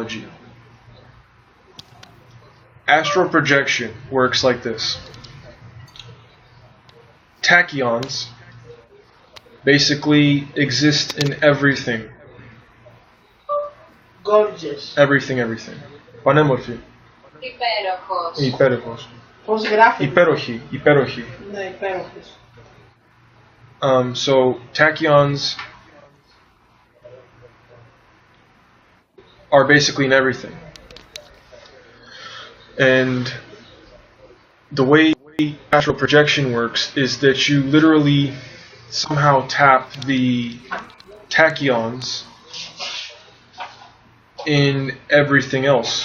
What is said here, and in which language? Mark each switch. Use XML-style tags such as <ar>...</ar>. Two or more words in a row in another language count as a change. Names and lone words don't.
<en>Analogy. Astral projection works like this. Tachyons basically exist in everything. Gorgeous. Everything.</en> <el>Πανέμορφη. Υπέροχος. Πώς γράφει. Υπέροχη. Ναι, υπέροχος.</el> <en>So tachyons are basically in everything. And the way astral projection works is that you literally somehow tap the tachyons in everything else.</en>